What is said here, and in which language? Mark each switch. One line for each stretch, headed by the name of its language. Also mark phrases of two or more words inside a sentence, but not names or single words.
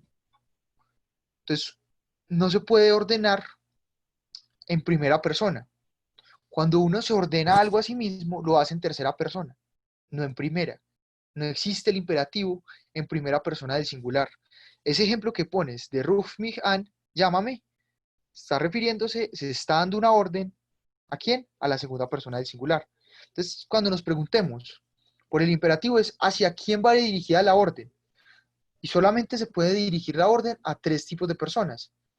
Spanish: Entonces, no se puede ordenar en primera persona. Cuando uno se ordena algo a sí mismo, lo hace en tercera persona, no en primera. No existe el imperativo en primera persona del singular. Ese ejemplo que pones de
German: ruf mich an,
Spanish: llámame, está refiriéndose, se está dando una orden, ¿a quién? A la segunda persona del singular. Entonces, cuando nos preguntemos por el imperativo es hacia quién va dirigida la orden. Y solamente se puede dirigir la orden a tres tipos de personas.